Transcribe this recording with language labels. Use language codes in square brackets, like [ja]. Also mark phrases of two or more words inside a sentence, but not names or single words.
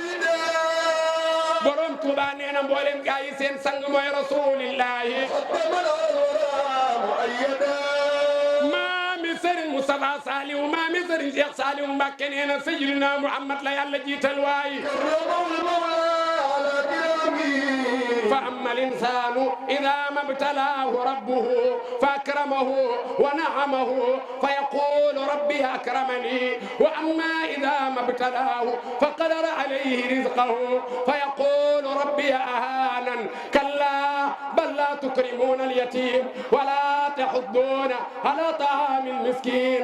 [wo] borom Touba nee na mboolem gaa yi seen sang mooy rasulillahi maami Serigne Moustapha Saliou maami Serigne Cheikh Saliou Mbacké nee na Sayyidina Muhammad la yàlla jiital waay [ar] فأما الإنسان إذا ما ابتلاه ربه فأكرمه ونعمه فيقول ربي أكرمني وأما إذا ما ابتلاه فقدر عليه رزقه فيقول ربي أهانا كلا بل لا تكرمون اليتيم ولا تحضون على طعام المسكين